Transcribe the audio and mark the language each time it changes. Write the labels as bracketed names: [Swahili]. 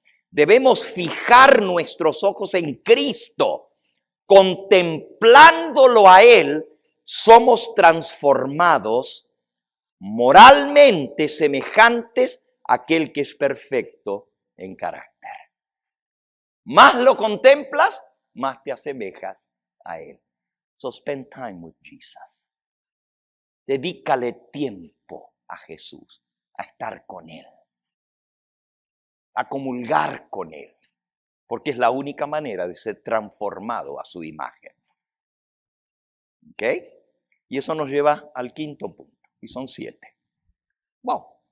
[Spanish] Debemos fijar nuestros ojos en Cristo. Contemplándolo a Él, somos transformados moralmente semejantes a aquel que es perfecto en carácter. Más lo contemplas, más te asemejas a Él. [English] So spend time with Jesus. [Spanish] Dedícale tiempo a Jesús, a estar con Él, a comulgar con Él, porque es la única manera de ser transformado a su imagen. ¿Ok? Y eso nos lleva al quinto punto, y son 7. Wow.